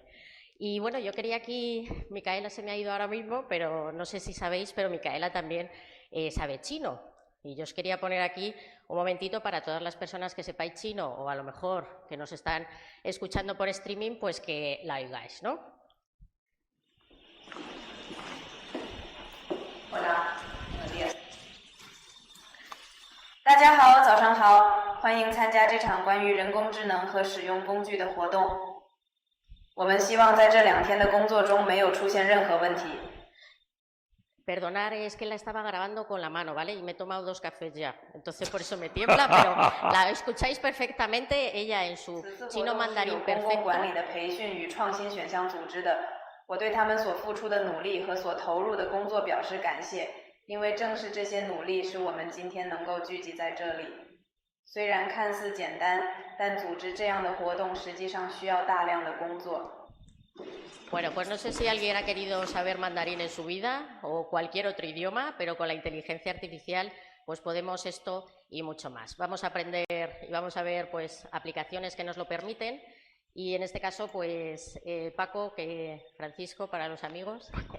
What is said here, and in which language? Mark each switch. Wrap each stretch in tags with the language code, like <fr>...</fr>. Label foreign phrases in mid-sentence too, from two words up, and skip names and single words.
<es>Y bueno, yo quería aquí, Micaela se me ha ido ahora mismo, pero no sé si sabéis, pero Micaela también sabe chino. Y yo os quería poner aquí un momentito para todas las personas que sepáis chino o a lo mejor que nos están escuchando por streaming, pues que la oigáis, ¿no?</es> <zh>大家好，早上好，欢迎参加这场关于人工智能和使用工具的活动。我们希望在这2天的工作中没有出现任何问题。</zh> <es>Perdonar, es que la estaba grabando con la mano, ¿vale? Y me he tomado 2 cafés ya, entonces por eso me tiembla, pero la escucháis perfectamente, ella en su chino mandarín perfecto.</es> <zh>管理的培训与创新选项组织的，我对他们所付出的努力和所投入的工作表示感谢，因为正是这些努力使我们今天能够聚集在这里。虽然看似简单，但组织这样的活动实际上需要大量的工作。</zh> <es>Bueno, pues no sé si alguien ha querido saber mandarín en su vida o cualquier otro idioma, pero con la inteligencia artificial pues podemos esto y mucho más. Vamos a aprender y vamos a ver pues aplicaciones que nos lo permiten y en este caso pues Paco, Francisco para los amigos.</es>